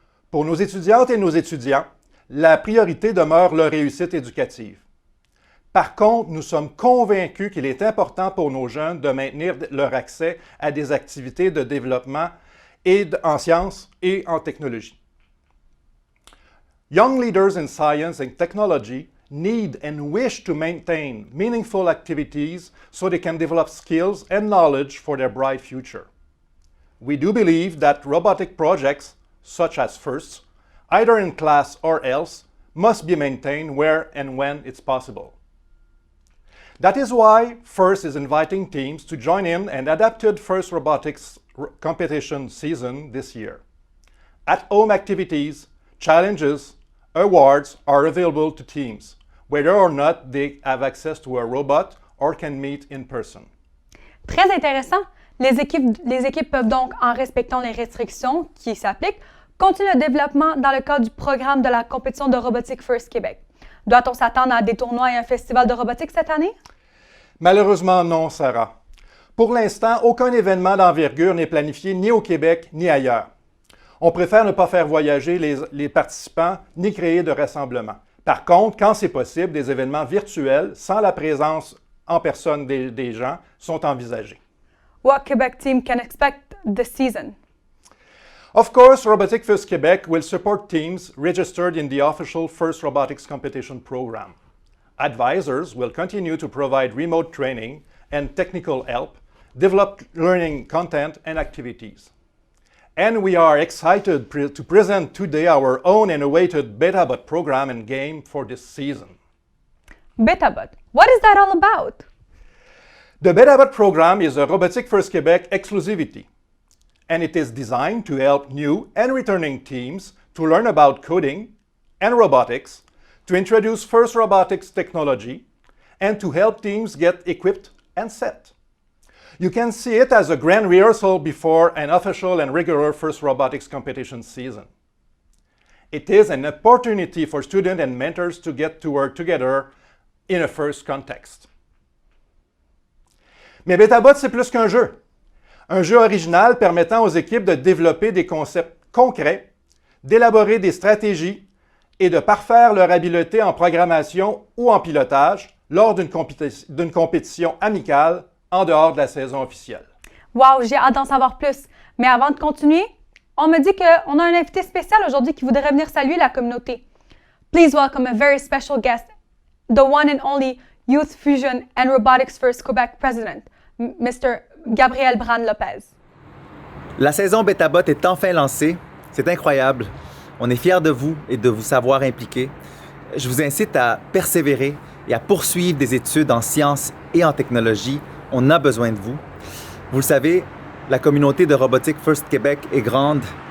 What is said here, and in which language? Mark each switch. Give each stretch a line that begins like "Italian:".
French: Pour nos étudiantes et nos étudiants, la priorité demeure leur réussite éducative. Par contre, nous sommes convaincus qu'il est important pour nos jeunes de maintenir leur accès à des activités de développement en sciences et en technologie.
English: Young leaders in science and technology need and wish to maintain meaningful activities so they can develop skills and knowledge for their bright future. We do believe that robotic projects, such as FIRST, either in class or else, must be maintained where and when it's possible. That is why FIRST is inviting teams to join in an adapted FIRST robotics competition season this year. At-home activities, challenges, awards are available to teams, whether or not they have access to a robot or can meet in person.
French: Très intéressant. Les équipes peuvent donc, en respectant les restrictions qui s'appliquent, continuer le développement dans le cadre du programme de la compétition de Robotique First Québec. Doit-on s'attendre à des tournois et un festival de robotique cette année? Malheureusement non, Sara. Pour l'instant, aucun événement d'envergure n'est planifié ni au Québec ni ailleurs. On préfère ne pas faire voyager les participants ni créer de rassemblements. Par contre, quand c'est possible, des événements virtuels sans la présence en personne des gens sont envisagés.
English: What Quebec team can expect this season? Of course, Robotique First Québec will support teams registered in the official First Robotics Competition program. Advisors will continue to provide remote training and technical help, develop learning content and activities. And we are excited to present today our own and awaited BetaBot program and game for this season. BetaBot, what is that all about? The BetaBot program is a Robotique First Québec exclusivity, and it is designed to help new and returning teams to learn about coding and robotics, to introduce FIRST robotics technology, and to help teams get equipped and set. You can see it as a grand rehearsal before an official and regular FIRST robotics competition season. It is an opportunity for students and mentors to get to work together in a FIRST context.
French: Mais BetaBot, c'est plus qu'un jeu. Un jeu original permettant aux équipes de développer des concepts concrets, d'élaborer des stratégies et de parfaire leur habileté en programmation ou en pilotage lors d'une compétition amicale en dehors de la saison officielle. Wow, j'ai hâte d'en savoir plus. Mais avant de continuer, on me dit qu'on a un invité spécial aujourd'hui qui voudrait venir saluer la communauté.
English: Please welcome a very special guest, the one and only Youth Fusion and Robotics First Quebec President, Mr. Gabriel Bran Lopez.
French: La saison BetaBot est enfin lancée. C'est incroyable. On est fiers de vous et de vous savoir impliqués. Je vous incite à persévérer et à poursuivre des études en sciences et en technologie. On a besoin de vous. Vous le savez, la communauté de Robotique First Québec est grande.